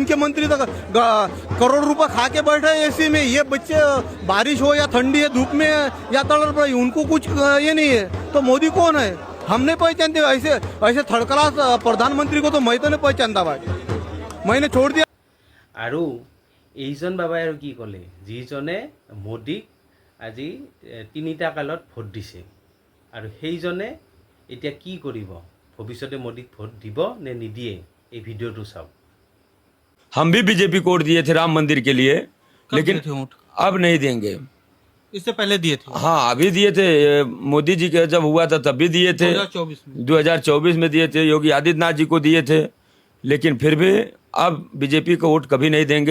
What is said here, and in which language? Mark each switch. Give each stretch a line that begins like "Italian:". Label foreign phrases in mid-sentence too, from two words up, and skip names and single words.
Hindi: इनके मंत्री तो करोड़ रुपए खा के बैठे हैं एसी में। ये बच्चे बारिश हो या ठंडी है, धूप में या तड़प रही, उनको कुछ ये नहीं है। तो मोदी कौन है? हम नहीं पहचानते। ऐसे
English: third class
Hindi: प्रधानमंत्री को तो मैं तो नहीं पहचानता भाई, मैंने छोड़ दिया।
Assamese: আৰু এইজন বাবাই আৰু কি ক'লে, যিজনে মোদীক আজি 3টা কালত ভোট দিছে আৰু সেইজনে এতিয়া কি কৰিব, ভৱিষ্যতে মোদীক ভোট দিব নে নিদিয়ে, এই ভিডিঅ'টো চাওক।
Hindi: हम भी बीजेपी को वोट दिए थे राम मंदिर के लिए, लेकिन अब नहीं देंगे। इससे पहले दिए थे? हाँ, अभी दिए थे। मोदी जी के जब हुआ था तब भी दिए थे, 2024 में दिए थे। योगी आदित्यनाथ जी को दिए थे, लेकिन फिर भी अब बीजेपी को वोट कभी नहीं देंगे।